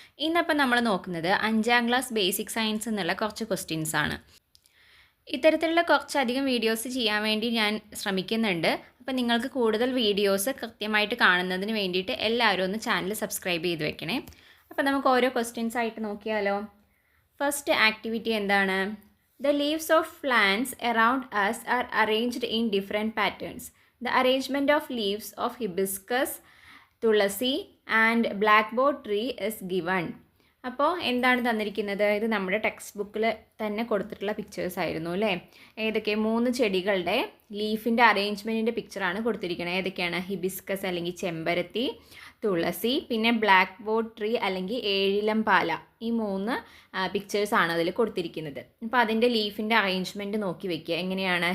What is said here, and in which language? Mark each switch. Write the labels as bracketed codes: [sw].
[ml] ഇന്നപ്പോൾ നമ്മൾ നോക്കുന്നത് 5ാം class basic science എന്നുള്ള കുറച്ച് ക്വസ്റ്റ്യൻസ് ആണ്. ഇത്തരത്തിലുള്ള കുറച്ചധികം വീഡിയോസ് ചെയ്യാൻ വേണ്ടി ഞാൻ ശ്രമിക്കുന്നുണ്ട്. അപ്പോൾ നിങ്ങൾക്ക് കൂടുതൽ വീഡിയോസ് കൃത്യമായിട്ട് കാണുന്നതിന് വേണ്ടിയിട്ട് എല്ലാവരും ഒന്ന് ചാനൽ സബ്സ്ക്രൈബ് ചെയ്ത് വെക്കണേ. അപ്പോൾ നമുക്ക് ഓരോ ക്വസ്റ്റ്യൻസ് ആയിട്ട് നോക്കിയാലോ. ഫസ്റ്റ് ആക്ടിവിറ്റി എന്താണ്? [en] The leaves of plants around us are arranged in different patterns. The arrangement of leaves of hibiscus, tulasi and blackboard tree is given. [ml] അപ്പോൾ എന്താണ് തന്നിരിക്കുന്നത്? ഇത് നമ്മുടെ ടെക്സ്റ്റ് ബുക്കിൽ തന്നെ കൊടുത്തിട്ടുള്ള പിക്ചേഴ്സ് ആയിരുന്നു അല്ലേ. ഏതൊക്കെ 3 ചെടികളുടെ ലീഫിൻ്റെ അറേഞ്ച്മെൻറ്റിൻ്റെ പിക്ചറാണ് കൊടുത്തിരിക്കുന്നത്. ഏതൊക്കെയാണ്? ഹിബിസ്കസ് അല്ലെങ്കിൽ ചെമ്പരത്തി, തുളസി, പിന്നെ ബ്ലാക്ക് ബോർഡ് ട്രീ അല്ലെങ്കിൽ ഏഴിലം പാല. ഈ 3 പിക്ചേഴ്സാണ് അതിൽ കൊടുത്തിരിക്കുന്നത്. അപ്പോൾ അതിൻ്റെ ലീഫിൻ്റെ അറേഞ്ച്മെൻറ്റ് നോക്കി വയ്ക്കുക. എങ്ങനെയാണ്?